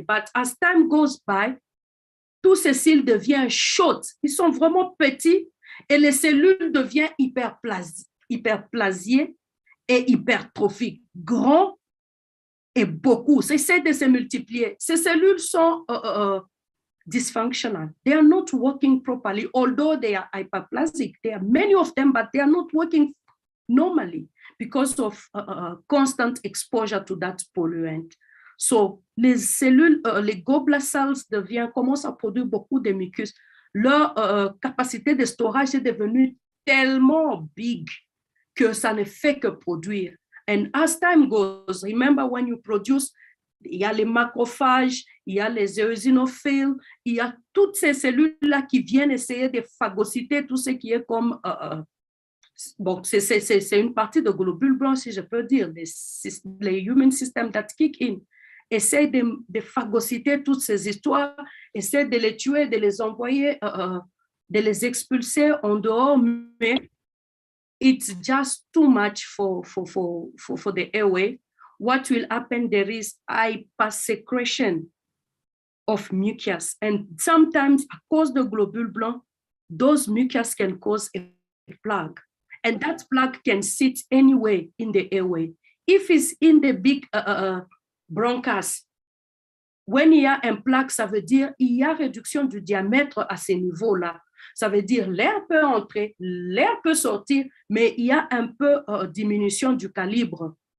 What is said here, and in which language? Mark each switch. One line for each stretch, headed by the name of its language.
English: But as time goes by,
French: tous ces cils deviennent short, ils sont vraiment petits et les cellules deviennent hyperplasiées et hypertrophiques, grands et beaucoup. Essaient de se multiplier. Ces cellules sont dysfunctional.
English: They are not working properly, although they are hyperplasic. There are many of them, but they are not working normally because of constant exposure to that polluant.
French: So, les cellules, les goblet cells commencent à produire beaucoup de mucus. Leur capacité de storage est devenue tellement big que ça ne fait que produire.
English: And as time goes, remember when you produce,
French: il y a les macrophages, il y a les eosinophiles, il y a toutes ces cellules-là qui viennent essayer de phagocyter tout ce qui est comme... bon, c'est une partie de globules blancs, si je peux dire, les
English: human systems that kick in.
French: Essaye de phagocyter toutes ces histoires, essaye de les tuer, de les envoyer, de les expulser en dehors, mais
English: it's just too much for the airway. What will happen? There is hypersecretion of mucus. And sometimes, at cause the globule blanc, those mucus can cause a plaque. And that plaque can sit anywhere in the airway.
French: If it's in the big bronchus, when il y a un plaque, ça veut dire il y a réduction du diamètre à ce niveau-là. Ça veut dire l'air peut entrer, l'air peut sortir, mais il y a un peu diminution du calibre.